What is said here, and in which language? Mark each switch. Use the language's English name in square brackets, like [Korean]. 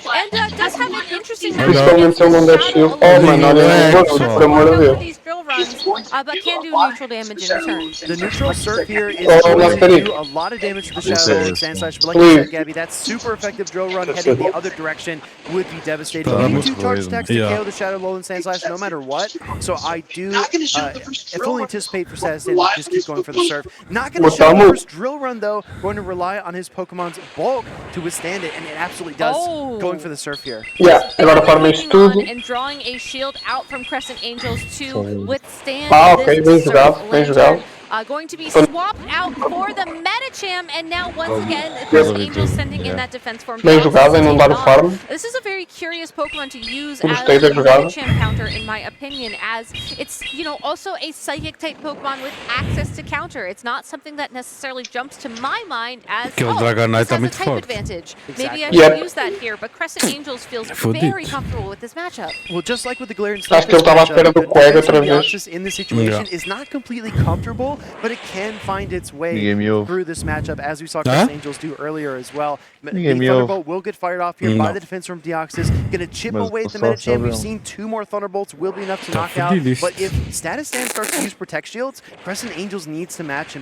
[Portuguese] Principalmente se ele não der shield. Oh, mano, olha, por amor de Deus. [English] But can do neutral damage in return. The neutral surf here is going to do a lot of damage to the Shadow and Sandslash, but like you said, Gabby, that super effective drill run heading the other direction would be devastating. You need 2 charge attacks to KO the Shadow, Low, and Sandslash no matter what, so I do fully anticipate for Sextas to just keep going for the surf. Not going to show the first drill run though, going to rely on his Pokemon's bulk to withstand it, and it absolutely does, going for the surf here. [Portuguese] Yeah, agora farma isto tudo. [English] And drawing a shield out from Crescent Angels to withstand [Portuguese] ok, bem jogado, bem jogado. [English] Going to be swapped out for the Medicham, and now once again, Crescent Angels sending in that defense form. [Portuguese] Bem jogado, em não dar o farm. [English] This is a very curious Pokemon to use as a Medicham counter, in my opinion, as it's, you know, also a Psychic type Pokemon with access to counter. It's not something that necessarily jumps to my mind as, this has a type advantage. Maybe I should use that here, but Crescent Angels feels very comfortable with this matchup. Well, just like with the Glare and [Portuguese] Acho que ele estava à espera do Quag outra vez. [English] In this situation is not completely comfortable, but it can find its way through this matchup, as we saw Crescent Angels do earlier as well. The Thunderbolt will get fired off here by the defense from Deoxys. Going to chip away at the Medicham. We've seen 2 more Thunderbolts will be enough to knock out. But if Status Sand starts to use Protect Shields, Crescent Angels needs to match him.